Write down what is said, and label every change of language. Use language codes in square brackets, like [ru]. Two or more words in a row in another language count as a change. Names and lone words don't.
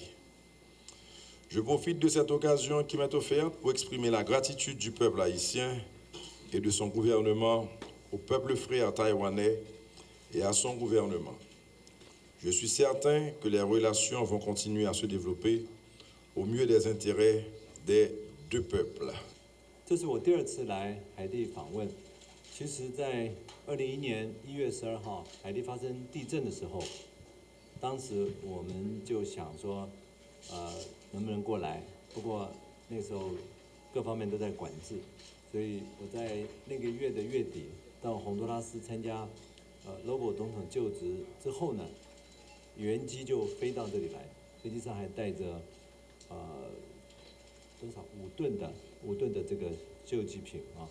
[fr] Je profite de cette occasion qui m'est offerte pour exprimer la gratitude du peuple haïtien et de son gouvernement au peuple frère taïwanais et à son gouvernement. Je suis certain que les relations vont continuer à se développer au mieux des intérêts des deux peuples. [zh] 这是我第2次来海地访问。其实，在2001年1月12号海地发生地震的时候，当时我们就想说，能不能过来？不过那时候各方面都在管制，所以我在那个月的月底到洪都拉斯参加Lobo 总统就职之后呢，原机就飞到这里来，飞机上还带着多少5吨的这个救济品啊。